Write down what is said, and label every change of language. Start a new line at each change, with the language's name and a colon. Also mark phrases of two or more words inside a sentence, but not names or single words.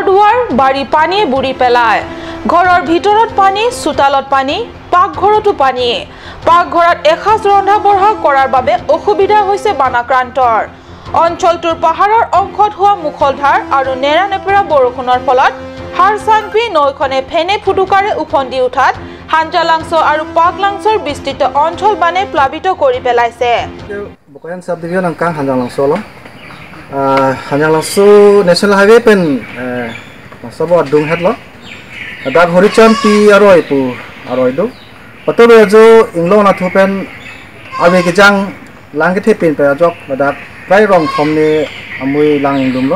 Assamese: দুৱাৰ বাৰী পানীয়ে বুৰি পেলায় ঘৰৰ ভিতৰত পানী চোতালত পানী পাকঘৰতো পানী পাকঘৰত এসাঁজ ৰন্ধা বঢ়া কৰাৰ বাবে অসুবিধা হৈছে বানাক্ৰান্তৰ অঞ্চলটোৰ পাহাৰৰ অংশত হোৱা মুখলধাৰ আৰু নেৰানেপেৰা বৰষুণৰ ফলত হাৰচাংপি নৈখনে ফেনে ফুটুকাৰে উফন্দি উঠাত হাঞ্জালাংছো আৰু পাকলাংছোৰ বিস্তৃত অঞ্চল বানে প্লাবিত কৰি পেলাইছে
Karbi: Bukan subdivision angkang Hancalangso lo. Hancalangso
English: National Highway
Karbi: pen sabo adung het lo. Dak horichan pi aroi pu aroi do. Patobe jo inglo na thu pen abe ke jang lang ke the pen pe jok badak prai rong thom ni amui lang ingdum lo.